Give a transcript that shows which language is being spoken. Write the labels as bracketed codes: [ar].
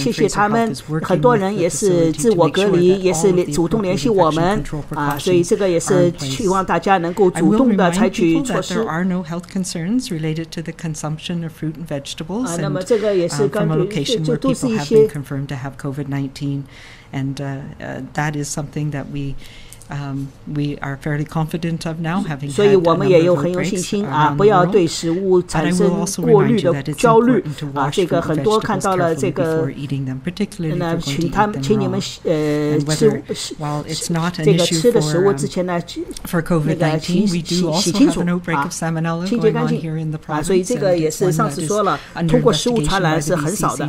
[zh] 谢谢他们，很多人也是自我隔离，也是主动联系我们所以这个也是希望大家能够主动的采取措施。 [en] There are no health concerns related to the consumption of fruit and vegetables. [zh] 那么这个也是根据这都是一些 [en] confirmed to have COVID-19, and that is something that we are fairly confident of now, having [zh] 所以我们也有很有信心不要对食物产生过滤的焦虑这个很多看到了这个那请你们吃这个吃的食物之前呢那个洗清楚清洁干净所以这个也是上次说了，通过食物传染是很少的。